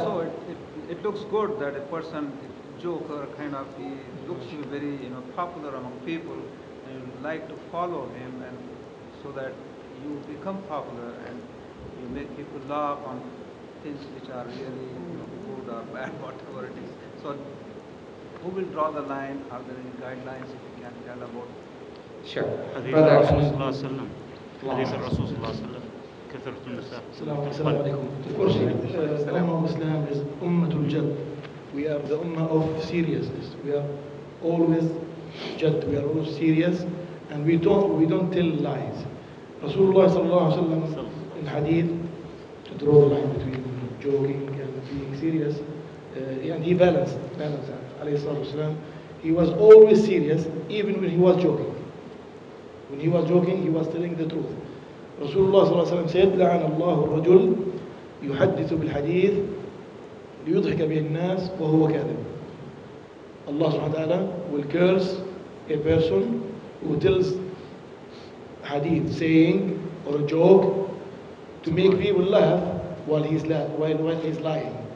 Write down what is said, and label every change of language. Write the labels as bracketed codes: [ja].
[en] so it looks good that a person, joker, kind of, he looks to be very popular among people, and you like to follow him, and so that you become popular and you make people laugh on things which are really good or bad, whatever it is. So who will draw the line? Are there any guidelines if you can tell about? Sure. [ar] حديث [en] Brother, [ar] الرسول صلى الله عليه وسلم حديث الرسول صلى الله عليه وسلم كثرة النساء. [en] Assalamu alaikum. Of course, Ummah of Islam is Ummatul Jad. We are the Ummah of seriousness. We are always Jad. We are always serious, and we don't tell lies. Rasulullah sallallahu alaihi wasallam in hadith, to draw the line between joking and being serious, and he balanced alayhi salatu wasalam. He was always serious, even when he was joking. When he was joking, he was telling the truth. Rasulullah sallallahu alaihi wasallam said, [ar] لعن الله الرجل يحدث بالحديث ليضحك به الناس وهو كاذب. [en] Allah subhanahu wa ta'ala will curse a person who tells hadith, saying, or a joke, to make people laugh while he's lying.